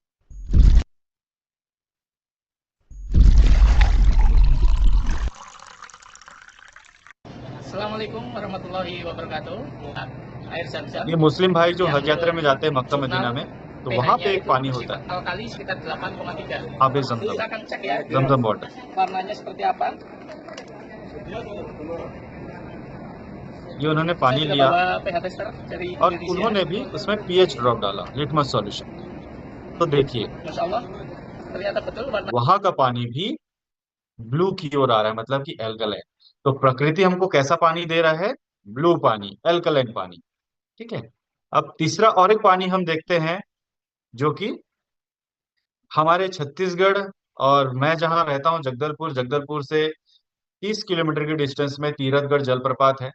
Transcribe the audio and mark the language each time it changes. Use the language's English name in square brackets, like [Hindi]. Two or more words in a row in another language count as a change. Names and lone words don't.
[Arabic] السلام عليكم ورحمة الله وبركاته. [Indonesian] Air Zam-Zam [Hindi] ये मुस्लिम भाई जो [Indonesian] yang [Hindi] हज यात्रा में [Indonesian] menurut [Hindi] जाते हैं मक्का [Indonesian] jurnal [Hindi] मदीना में, तो वहां [Indonesian] pH-nya [Hindi] पे एक [Indonesian] itu [Hindi] पानी होता [Indonesian] bersifat [Hindi] है, [Indonesian] alkali sekitar 8,3. [Hindi] हाफिज जमजम। [Indonesian] Kita akan cek ya [Hindi] जमजम वाटर। [Indonesian] warnanya seperti apa. [Hindi] ये उन्होंने [Indonesian] Saya [Hindi] पानी [Indonesian] sudah [Hindi] लिया [Indonesian] bawa pH tester dari [Hindi] और [Indonesian] Indonesia. [Hindi] उन्होंने भी उसमें [English] pH drop [Hindi] डाला, [English] litmus solution. [Hindi] तो देखिए, [Arabic] ما شاء الله, [Indonesian] ternyata betul warna [Hindi] वहां का पानी भी ब्लू की ओर आ रहा है, मतलब कि एल्कलाइन। तो प्रकृति हमको कैसा पानी दे रहा है? ब्लू पानी, एल्कलाइन पानी। ठीक है। अब तीसरा और एक पानी हम देखते हैं, जो कि हमारे छत्तीसगढ़ और मैं जहां रहता हूं जगदलपुर, जगदलपुर से 30 किलोमीटर की डिस्टेंस में तीरथगढ़ जलप्रपात है।